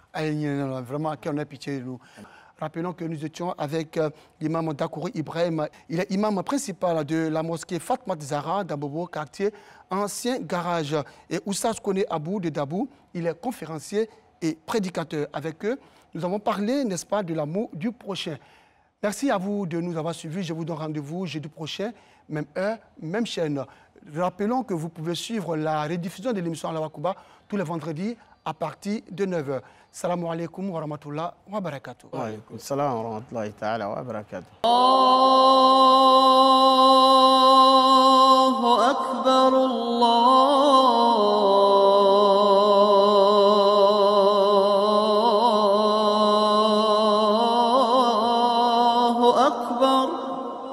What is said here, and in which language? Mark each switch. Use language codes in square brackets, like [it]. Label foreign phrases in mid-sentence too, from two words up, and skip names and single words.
[fr] ay hinanyona vraiment qu'on a pitié de nous. Rappelons que nous étions avec l'imam Dakouri Ibrahim. Il est imam principal de la mosquée Fatma Zahra d'Abobo, quartier ancien garage. Et Oussas Kone Abou de Dabou, il est conférencier et prédicateur. Avec eux, nous avons parlé, n'est-ce pas, de l'amour du prochain. Merci à vous de nous avoir suivis. Je vous donne rendez-vous jeudi prochain, même heure, même chaîne. Rappelons que vous pouvez suivre la rediffusion de l'émission Allah Wakuba tous les vendredis à partir de 9h. [ar] سلام عليكم و رحمة الله و بركاته. و عليكم السلام و رحمة الله تعالى و بركاته. الله أكبر، الله أكبر.